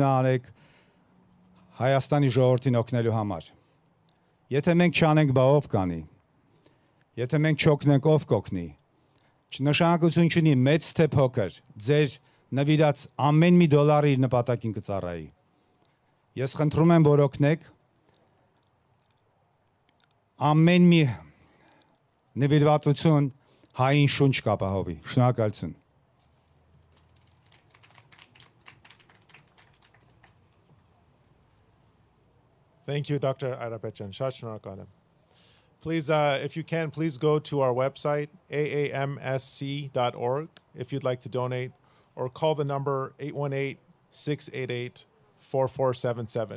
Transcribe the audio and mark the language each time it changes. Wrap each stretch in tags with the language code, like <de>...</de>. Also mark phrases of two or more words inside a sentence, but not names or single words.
<hy>արեք Հայաստանի ժողովրդին օգնելու համար։ Եթե մենք չանենք, բա ով կանի։ Եթե մենք չօգնենք, ով կօգնի։ Նշանակություն չունի մեծ թե փոքր, ձեր նվիրած ամեն մի դոլարը իր նպատակին կծառայի։ Ես խնդրում եմ, որ օգնեք ամեն մի նվիրվածություն հային շունչ կապահովի։ Շնորհակալություն։</hy> <en>Thank you, Dr. Airapetyan. Shashnarakadam. Please, if you can, please go to our website, aamsc.org, if you'd like to donate, or call the number 818-688-4477.</en>